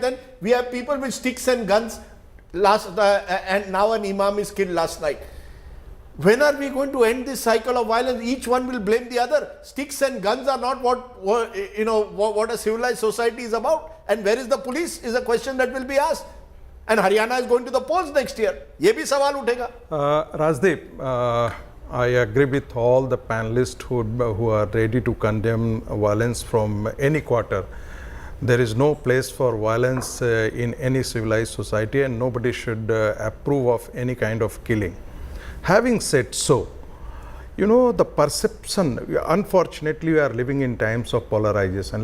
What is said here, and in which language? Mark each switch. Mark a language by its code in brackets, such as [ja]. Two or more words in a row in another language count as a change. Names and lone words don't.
[en] Then we have people with sticks and guns and now an imam is killed last night. When are we going to end this cycle of violence? Each one will blame the other. Sticks and guns are not what a civilized society is about. And where is the police is a question that will be asked. And Haryana is going to the polls next year. [hi] ये भी सवाल उठेगा. [en] Rajdeep, I agree with all the panelists who are ready to condemn violence from any quarter. There is no place for violence in any civilized society, and nobody should approve of any kind of killing. Having said so, you know, the perception, unfortunately we are living in times of polarization.